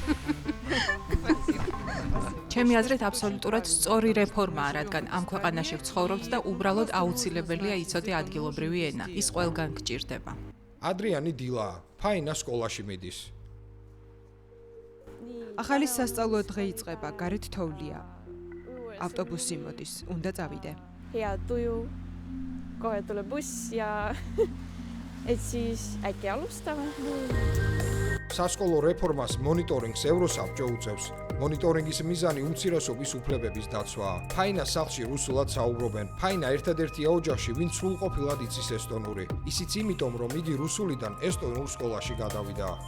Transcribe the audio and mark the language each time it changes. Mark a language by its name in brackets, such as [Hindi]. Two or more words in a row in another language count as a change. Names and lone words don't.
[Georgian] ჩემი აზრით აბსოლუტურად სწორი რეფორმაა, რადგან ამ ქვეყანაში ვცხოვრობთ და უბრალოდ აუცილებელია იცოდე ადგილობრივი ენა. ის ყველგან გჭირდება. ადრიანი დილაა, ფაინა სკოლაში მიდის. ახალი სასწავლო დღე იწყება, გარეთ თოვლია. ავტობუსი მოდის, უნდა წავიდე. [Estonian] Ja tuju kohe tuleb buss ja et siis äkki alustame. [Georgian] სასკოლო რეფორმას მონიტორინგს ევროსაბჭო უწევს. მონიტორინგის მიზანი უმცირესობის უფლებების დაცვაა. ფაინა სახლში რუსულად საუბრობენ. ფაინა ერთადერთია ოჯახში, ვინც სრულყოფილად იცის ესტონური. ისიც იმიტომ, რომ იგი რუსულიდან ესტონურ სკოლაში გადავიდა.